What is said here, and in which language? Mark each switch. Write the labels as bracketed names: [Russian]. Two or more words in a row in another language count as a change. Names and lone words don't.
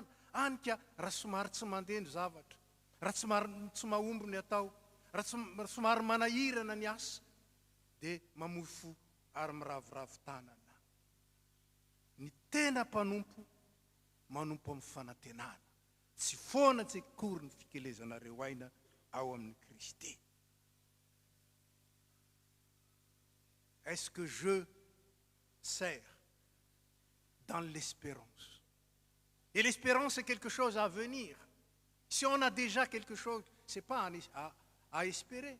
[Malagasy] Anika raha somary tsy mandeha ny zavatra, raha tsy mahomby ny atao, raha somary manahirana ny asa, dia mamofo ary miravoravo tanana. Ny tena mpanompo manompo amin'ny fanantenana. Tsy foana tsy akory ny fikelezanareo aina ao amin'ny Kristy. [French] Est-ce que je sers dans l'espérance? Et l'espérance, c'est quelque chose à venir. Si on a déjà quelque chose, ce n'est pas à espérer.